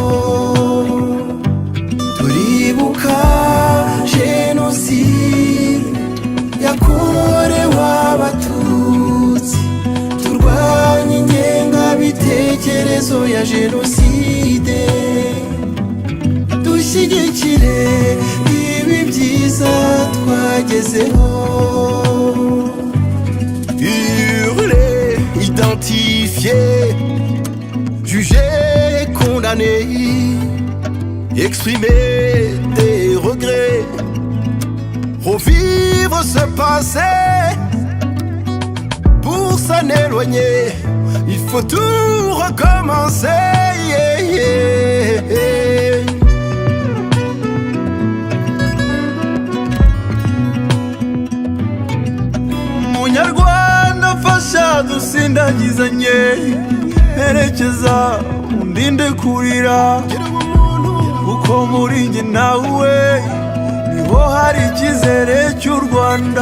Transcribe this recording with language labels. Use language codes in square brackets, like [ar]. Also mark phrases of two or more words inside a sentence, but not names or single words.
[rw] Turibuka génocide yakorewe abatutsi, turwanye ingengabitekerezo ya génocide, dushyigikire ibi byiza twagezeho. [fr] Hurler, identifier, juger, condamner, exprimer des regrets, revivre ce passé. Pour s'en éloigner, il faut tout recommencer. [rw] Munyarwanda fasha dusindagizanye, herekeza undinde kurira, kuko muri njye nawe niho hari icyizere cy'u Rwanda.